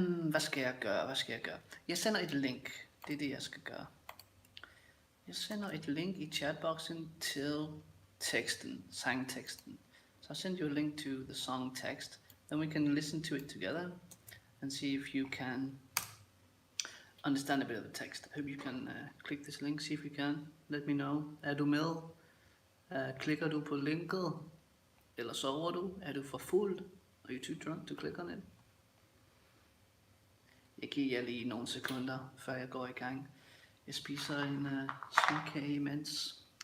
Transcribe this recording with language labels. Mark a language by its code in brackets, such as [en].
[da] Hvad skal jeg gøre? Jeg sender et link. Det er det, jeg skal gøre. Jeg sender et link i chatboxen til teksten, sangteksten. [en] So I'll send you a link to the song text. Then we can listen to it together and see if you can understand a bit of the text. I hope you can click this link, see if you can. Let me know. [da] Er du med? Klikker du på linket? Eller sover du? Er du for fuld? [en] Are you too drunk to click on it? [da] Jeg giver jer lige nogle sekunder, før jeg går i gang. Jeg spiser en småkage imens.